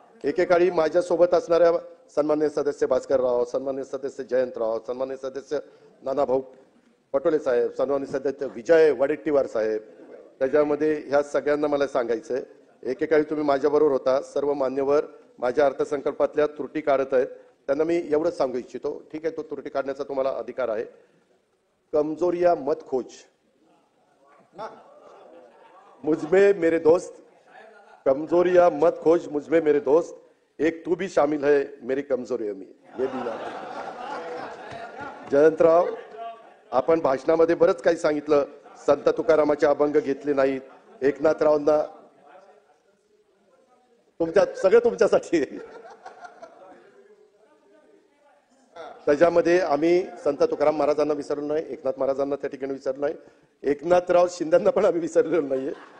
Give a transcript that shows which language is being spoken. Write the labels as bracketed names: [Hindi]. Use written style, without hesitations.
[Marathi] एकेकाळी माझ्यासोबत असणाऱ्या सन्मान्य सदस्य भास्करराव, सन्मान्य सदस्य जयंतराव, सन्मान्य सदस्य नानाभाऊ पटोले साहेब, सन्मान्य सदस्य विजय वडेट्टीवार साहेब, त्याच्यामध्ये ह्या सगळ्यांना मला सांगायचंय, एकेकाळी तुम्ही माझ्याबरोबर होता. सर्व मान्यवर माझ्या अर्थसंकल्पातल्या त्रुटी काढत आहेत. त्यांना मी एवढंच सांगू इच्छितो, ठीक आहे, तो त्रुटी काढण्याचा तुम्हाला अधिकार आहे. [Hindi] कमजोरियां मत खोज, मुझमें मेरे दोस्त, कमजोरियां मत खोज मुझमें मेरे दोस्त, एक तू भी शामिल है मेरी कमजोरी में, [Marathi] हे भी जयंतराव, आपण भाषणामध्ये बरंच काही सांगितलं. संत तुकारामाचे अभंग घेतले नाहीत. एकनाथरावांना सगळं तुमच्यासाठी. त्याच्यामध्ये आम्ही संत तुकाराम महाराजांना विसरलो नाही, एकनाथ महाराजांना त्या ठिकाणी विसरलो नाही, एकनाथराव शिंदेंना पण आम्ही विसरलेलो नाहीये.